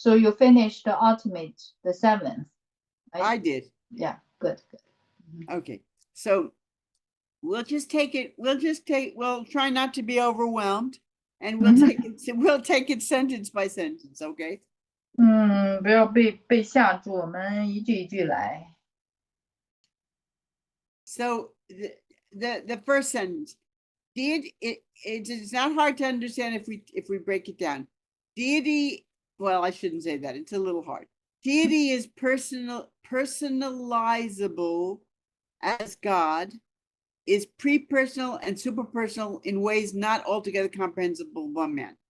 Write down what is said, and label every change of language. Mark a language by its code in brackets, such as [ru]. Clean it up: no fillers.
[en] So you finished the ultimate, the seventh. I did. Yeah, good. Okay, so we'll try not to be overwhelmed, and we'll take it sentence by sentence, okay? [zh] 不要被吓住，我们一句一句来。 [en] So the first sentence, it's not hard to understand if we break it down. Deity, well, I shouldn't say that. It's a little hard. Deity is personalizable as God, is pre-personal and super-personal in ways not altogether comprehensible by man.